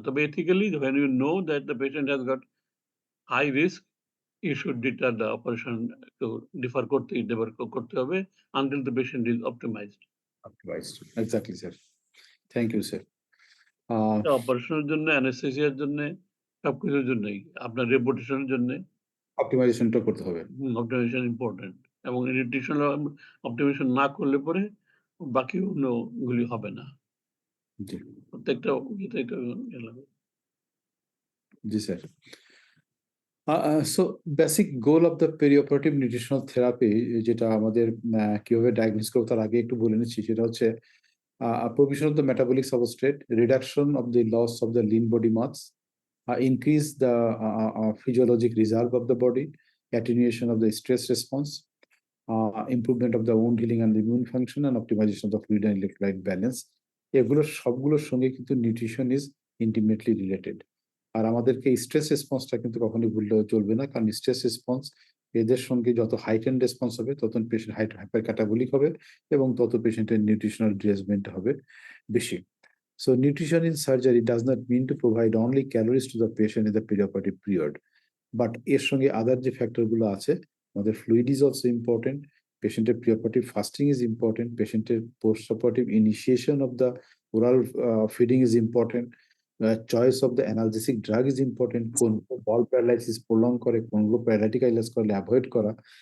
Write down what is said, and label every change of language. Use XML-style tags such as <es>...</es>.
<en>তবে ethically when you know that the patient has got high risk, you should deter the operation to defer</en> <bn>করতে হবে</bn> <en>until the patient is optimized. optimized. Exactly, sir. Thank you, sir.</en> <bn>এটা অপারেশনের জন্য, anesthesia র জন্যে, সবকিছুর জন্যই। আপনার reputation এর জন্যে অপটিমাইজেশনটা করতে হবে। optimization ইম্পোর্টেন্ট এবং nutritional optimization না করলে পরে বাকি অন্যগুলি হবে না। জি, প্রত্যেকটা ইয়েতে এটা ইয়ে লাগে। জি, sir.</bn> <en>So basic goal of the perioperative nutritional therapy</en> <bn>যেটা আমাদের কিভাবে ডায়াগনোস করব তার আগে একটু বলে নিচ্ছি সেটা হচ্ছে</bn> <en>provision of the metabolic substrate, reduction of the loss of the lean body mass, increase the physiologic reserve of the body, attenuation of the stress response, improvement of the wound healing and immune function, and optimization of the fluid and electrolyte balance.</en> <bn>এগুলো সবগুলোর সঙ্গে কিন্তু</bn> <en>Nutrition is intimately related.</en> <bn>আর আমাদেরকে stress রেসপন্সটা কিন্তু কখনোই ভুললেও চলবে না। কারণ স্ট্রেস রেসপন্স এদের সঙ্গে যত heightened রেসপন্স হবে তত পেশেন্ট হাইপার ক্যাটাবলিক হবে এবং তত পেশেন্টের নিউট্রিশনাল ডিসঅ্যাডভান্টেজ হবে বেশি।</bn> <en>So nutrition in surgery does not mean to provide only calories to the patient in the perioperative period.</en> <bn>But এর সঙ্গে আদার যে ফ্যাক্টর গুলো আছে, আমাদের ফ্লুইড ইজ অলসো ইম্পোর্টেন্ট,</bn> <en>পেশেন্টের preoperative fasting is important,</en> <bn>পেশেন্টের post operative initiation of the oral feeding is important, choice of the analgesic drug is important, কোনগুলো বল paralysis prolong করে, কোনগুলো প্যারালাইটিক আইলাস করলে অ্যাভয়েড করা।</bn>